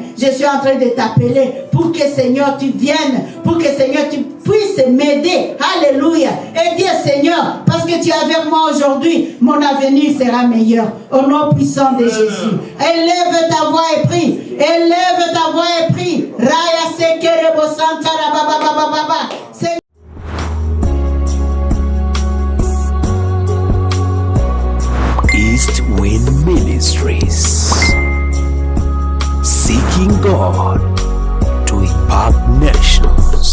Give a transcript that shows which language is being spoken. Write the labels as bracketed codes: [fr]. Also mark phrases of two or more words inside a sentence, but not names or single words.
[fr] Je suis en train de t'appeler. Pour que Seigneur tu viennes. Pour que Seigneur tu puisses m'aider. Alléluia. Et dis Seigneur. Parce que tu es avec moi aujourd'hui. Mon avenir sera meilleur. Au nom puissant de Jésus. Élève ta voix et prie. Élève ta voix et prie. Raya sekerebo santara baba baba baba. [en] East Wind Ministries, seeking God to impact nations.